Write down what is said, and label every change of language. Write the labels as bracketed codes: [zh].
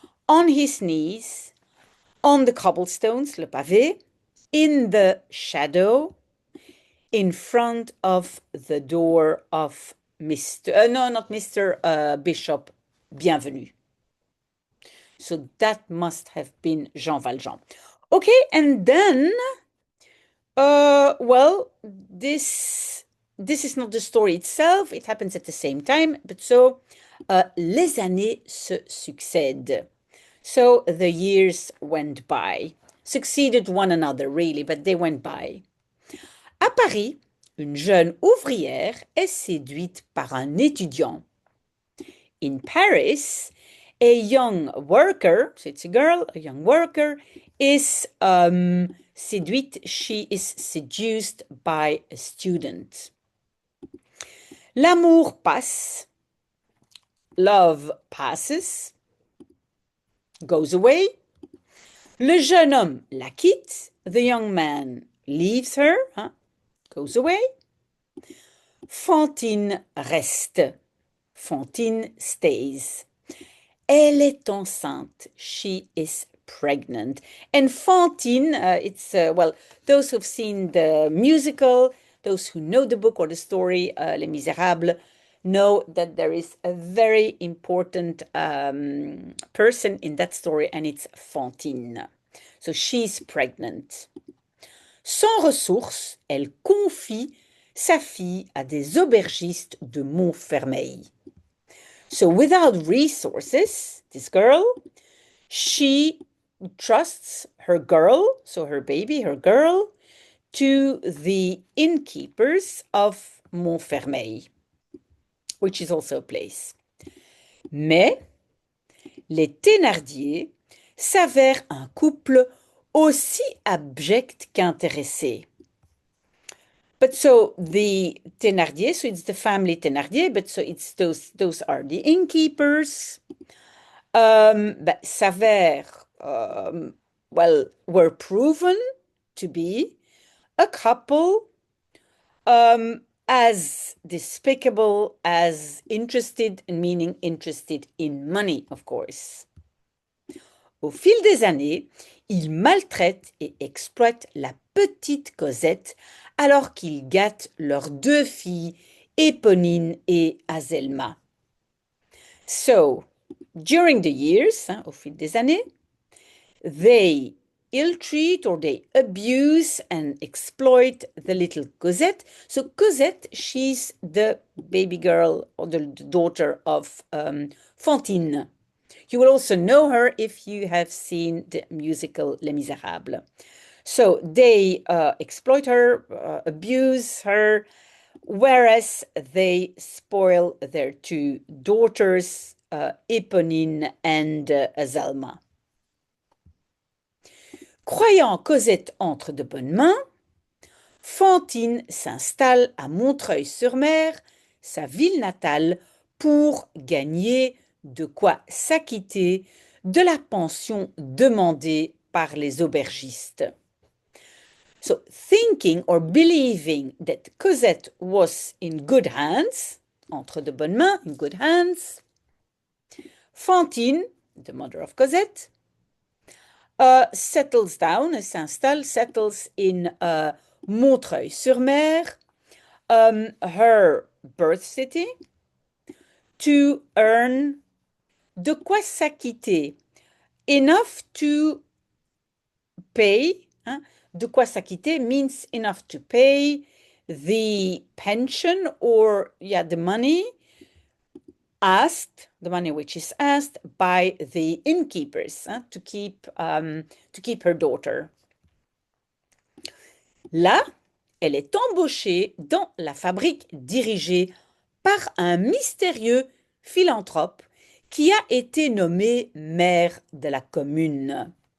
[en] on his knees, on the cobblestones, le pavé, in the shadow, in front of the door of Mr. No, not Mr. Bishop Bienvenu. So that must have been Jean Valjean. Okay, and then, well, this is not the story itself. It happens at the same time. But so, [fr] les années se succèdent. [en] So the years went by, succeeded one another really, but they went by. [fr] À Paris, une jeune ouvrière est séduite par un étudiant. [en] In Paris, a young worker, so it's a girl, a young worker, is séduite, she is seduced by a student. [fr] L'amour passe, [en] love passes, goes away. [fr] Le jeune homme la quitte, [en] the young man leaves her, goes away. [fr] Fantine reste, [en] Fantine stays. [fr] Elle est enceinte, [en] she is pregnant. And Fantine, it's, well, those who've seen the musical, those who know the book or the story, Les Misérables, know that there is a very important person in that story, and it's Fantine. So she's pregnant. [fr] Sans ressources, elle confie sa fille à des aubergistes de Montfermeil. [en] So without resources, this girl, she trusts her girl, so her baby, her girl, to the innkeepers of Montfermeil, which is also a place. [fr] Mais les Thénardier s'avèrent un couple aussi abject qu'intéressé. [en] But so the Thénardier, so it's the family Thénardier, but so it's those are the innkeepers. S'avèrent, well, were proven to be a couple as despicable as interested, meaning interested in money, of course. [fr] Au fil des années, ils maltraitent et exploitent la petite Cosette alors qu'ils gâtent leurs deux filles, Éponine et Azelma. [en] So, during the years, [fr] au fil des années, [en] they ill-treat or they abuse and exploit the little Cosette. So Cosette, she's the baby girl or the daughter of Fantine. You will also know her if you have seen the musical Les Misérables. So they exploit her, abuse her, whereas they spoil their two daughters, Éponine and Azelma. [fr] Croyant Cosette entre de bonnes mains, Fantine s'installe à Montreuil-sur-Mer, sa ville natale, pour gagner de quoi s'acquitter de la pension demandée par les aubergistes. [en] So, thinking or believing that Cosette was in good hands, [fr] entre de bonnes mains, [en] in good hands, Fantine, the mother of Cosette, settles down, s'installe, settles in Montreuil-sur-Mer, her birth city, to earn [fr] de quoi s'acquitter, [en] enough to pay, de quoi s'acquitter means enough to pay the pension or, the money asked, the money which is asked by the innkeepers to keep her daughter. [fr] Là, elle est embauchée dans la fabrique dirigée par un mystérieux philanthrope qui a été nommé maire de la commune.